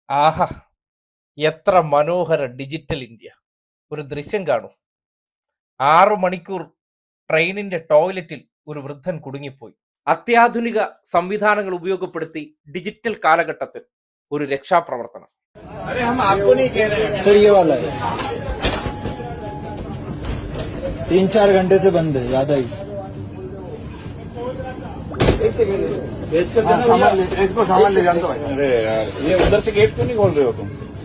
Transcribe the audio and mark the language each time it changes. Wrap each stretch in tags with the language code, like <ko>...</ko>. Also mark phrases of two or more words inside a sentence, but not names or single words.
<ml>ആഹാ! എത്ര മനോഹര ഡിജിറ്റൽ ഇന്ത്യ. ഒരു ദൃശ്യം കാണൂ. 6 മണിക്കൂർ ട്രെയിനിന്റെ ടോയ്ലറ്റിൽ ഒരു വൃദ്ധൻ കുടുങ്ങിപ്പോയി. അത്യാധുനിക സംവിധാനങ്ങൾ ഉപയോഗപ്പെടുത്തി ഡിജിറ്റൽ കാലഘട്ടത്തിൽ ഒരു രക്ഷാപ്രവർത്തനം.</ml> <hi>सर ये वाला है 3-4 घंटे से बंद है, याद आई। इसको सामान ले जाना। अरे यार, ये उधर से गेट क्यों नहीं खोल रहे हो तुम?</hi>